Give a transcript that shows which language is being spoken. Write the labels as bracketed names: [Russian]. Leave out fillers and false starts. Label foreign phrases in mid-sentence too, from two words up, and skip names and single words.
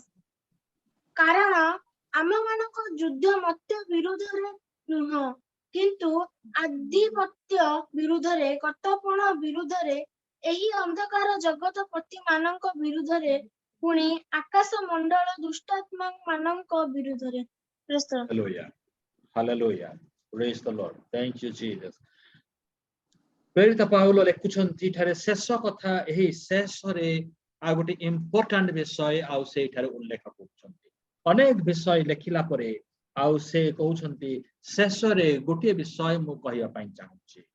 [Odia] କାରଣ ଆମମାନଙ୍କ ଯୁଦ୍ଧ ମତ୍ୟ ବିରୁଦ୍ଧରେ ନୁହଁ, କିନ୍ତୁ ଆଧିପତ୍ୟ ବିରୁଦ୍ଧରେ, କର୍ତ୍ତୃପଣ ବିରୁଦ୍ଧରେ, ଏହି ଅନ୍ଧକାର ଜଗତ ପତି ମାନଙ୍କ ବିରୁଦ୍ଧରେ, ପୁଣି ଆକାଶ ମଣ୍ଡଳ ଦୁଷ୍ଟାତ୍ମା ମାନଙ୍କ ବିରୁଦ୍ଧରେ। [English] Hallelujah. Hallelujah. Praise the Lord. Thank you, Jesus. [Odia] ପ୍ରେରିତ ପାଉଲ ଲେଖୁଛନ୍ତି ଏଠାରେ ଶେଷ କଥା, ଏହି ଶେଷରେ ଆଉ ଗୋଟେ ଇମ୍ପୋର୍ଟାଣ୍ଟ ବିଷୟ ଆଉ ସେଇଠାରେ ଉଲ୍ଲେଖ କରୁଛନ୍ତି। ଅନେକ ବିଷୟ ଲେଖିଲା ପରେ ଆଉ ସେ କହୁଛନ୍ତି ଶେଷରେ ଗୋଟିଏ ବିଷୟ ମୁଁ କହିବା ପାଇଁ ଚାହୁଁଛି।